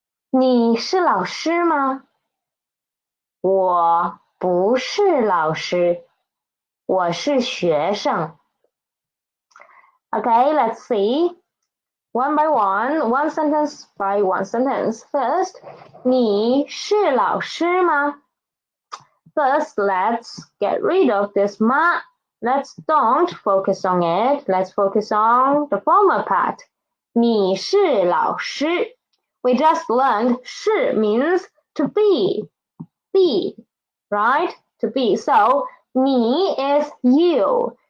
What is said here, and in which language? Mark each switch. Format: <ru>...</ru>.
<zh>你是老师吗？我不是老师，我是学生。</zh> <en>Okay, let's see. One by one sentence by one sentence.</en> <zh>First, 你是老师吗？</zh> <en>First, let's get rid of this ma. Let's don't focus on it. Let's focus on the former part.</en> <zh>你是老师.</zh> <en>We just learned 是 means to be. Be, right? To be. So, 你 is you.</en>